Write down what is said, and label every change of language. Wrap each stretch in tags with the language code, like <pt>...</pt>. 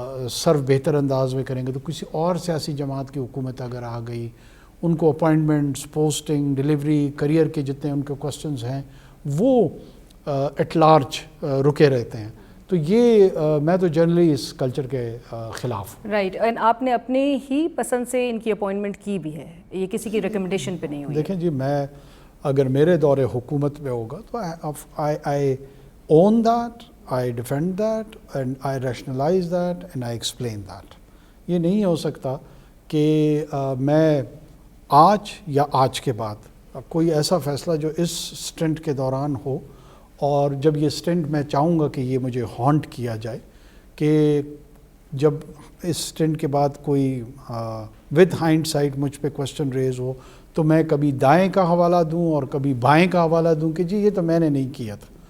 <ur>سرو بہتر انداز میں کریں گے تو کسی اور سیاسی جماعت کی حکومت اگر آ گئی، ان کو اپائنٹمنٹس، پوسٹنگ، ڈلیوری، کریئر کے جتنے ان کے کوسچنز ہیں وہ ایٹ لارج رکے رہتے ہیں۔ تو یہ میں تو جنرلی اس کلچر کے خلاف ہوں۔ رائٹ، اینڈ آپ نے اپنے ہی پسند سے ان کی اپوائنٹمنٹ کی بھی ہے، یہ کسی کی ریکمنڈیشن پہ نہیں ہوئی؟ دیکھیں جی، میں اگر میرے دور حکومت میں ہوگا تو</ur> <en>I own that, I defend that and I rationalize that and I explain that.</en> <ur>یہ نہیں ہو سکتا کہ میں آج یا آج کے بعد کوئی ایسا فیصلہ جو اس سٹنٹ کے دوران ہو اور جب یہ سٹنٹ میں چاہوں گا کہ یہ مجھے ہانٹ کیا جائے کہ جب اس سٹنٹ کے بعد کوئی</ur> <en>with hindsight سائٹ</en> <ur>مجھ پہ کوشچن ریز ہو تو میں کبھی دائیں کا حوالہ دوں اور کبھی بائیں کا حوالہ دوں کہ جی یہ تو میں نے نہیں کیا تھا.</ur>